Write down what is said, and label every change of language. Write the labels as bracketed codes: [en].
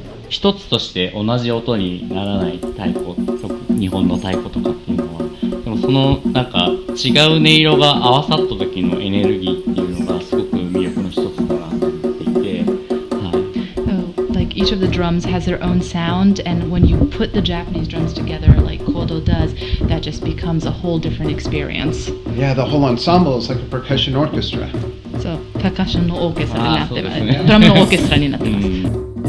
[ja] 一つとして同じ音にならない太鼓、日本の太鼓とかっていうのは、でもそのなんか違う音色が合わさった時のエネルギーっていうのがすごく魅力の一つだなと思っていて、 [en] Like each of the drums has their own sound, and when you put the Japanese drums together, like Kodo does, that just becomes a whole different experience. Yeah, the whole ensemble is like a percussion orchestra. [ja] そう、パーカッションのオーケストラになってます。ドラムのオーケストラになってます。